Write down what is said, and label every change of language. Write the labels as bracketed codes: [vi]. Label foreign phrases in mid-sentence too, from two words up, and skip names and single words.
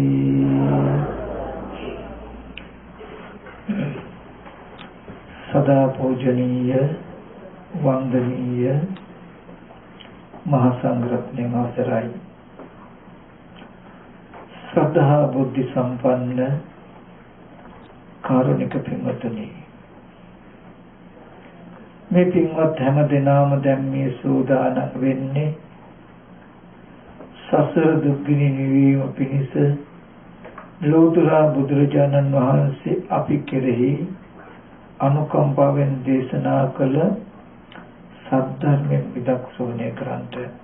[si] සදා පූජනීය වන්දනීය මහාසංඝරත්න අවසරයි ශ්‍රද්ධා බුද්ධි සම්පන්න කාරුණික පින්වතුනි මේ පින්වත් හැම දිනම දැන් මේ සූදානම් වෙන්නේ සසර දුක්ගිනි නිවීම පිණිස ලෝතර බුදුරජාණන් වහන්සේ අපි කෙරෙහි අනුකම්පාවෙන් දේශනා කළ සද්ධර්මයෙන් විදක් ශ්‍රවණය කරන්ට.